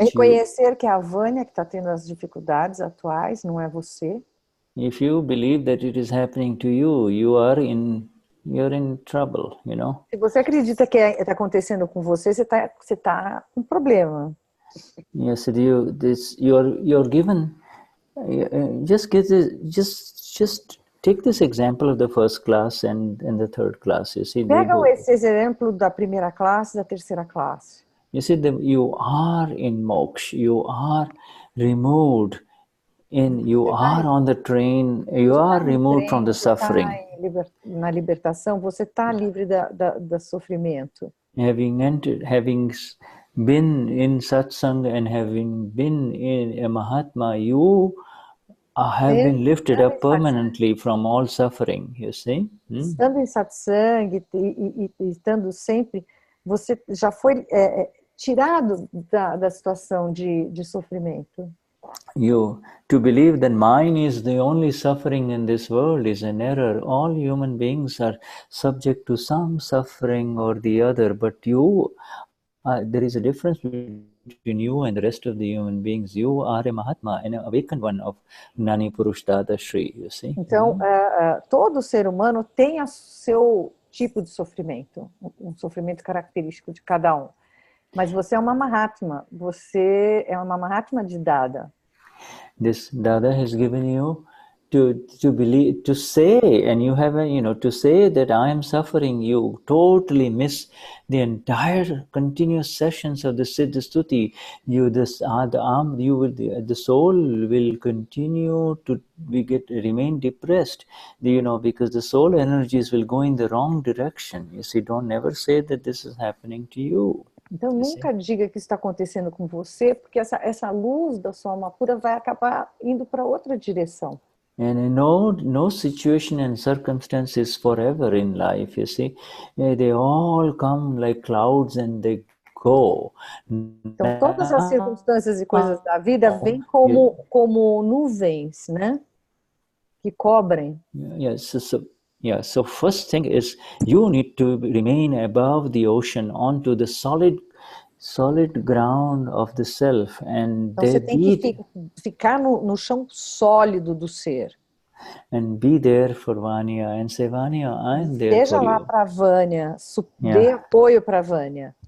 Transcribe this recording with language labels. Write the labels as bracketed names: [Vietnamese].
[Portuguese] reconhecer que é a Vânia que está tendo as dificuldades atuais, não é você. [English] If you believe that it is happening to you, you're in trouble, you know. [Portuguese] Se você acredita que está acontecendo com você, você tá com problema. [English] Yes, you're given Just get this, just take this example of the first class and the third class. You see, [Portuguese] Pega esse exemplo da primeira classe e da terceira classe. [English] You see, you are in moksha. You are removed. You are on the train. You are removed from the suffering. [Portuguese] Na libertação, você está livre da sofrimento. [English] Having been in satsang and having been in a mahatma, you have been lifted up permanently from all suffering, you see. [Portuguese] Estando em satsang e estando sempre, você já foi tirado da situação de sofrimento. [English] To believe that mine is the only suffering in this world is an error. All human beings are subject to some suffering or the other, but there is a difference between you and the rest of the human beings. You are a mahatma, an awakened one of Gnani Purush Dadashri, you see. [Portuguese] Então, todo ser humano tem o seu tipo de sofrimento, um sofrimento característico de cada um. Mas você é uma mahatma, você é uma mahatma de Dada. [English] This Dada has given you to believe, to say, and you have to say that I am suffering. You totally miss the entire continuous sessions of the Siddha Stuti. The soul will continue to remain depressed, because the soul energies will go in the wrong direction. You see, don't never say that this is happening to you. [Portuguese] Então, nunca diga que isso está acontecendo com você, porque essa luz da sua alma pura vai acabar indo para outra direção. [English] And no situation and circumstance is forever in life, you see. They all come like clouds and they go. [Portuguese] Então, todas as circunstâncias e coisas da vida vêm como nuvens, né? Que cobrem. [English] Yes, so first thing is you need to remain above the ocean onto the solid ground of the self, and [Portuguese] então, você tem que ficar no chão sólido do ser. [English] And be there for Vanya and say, Vanya, I'm there [Portuguese] Esteja [English] for [Portuguese] lá [English] you. [Portuguese] para Vanya, dê apoio para Vanya.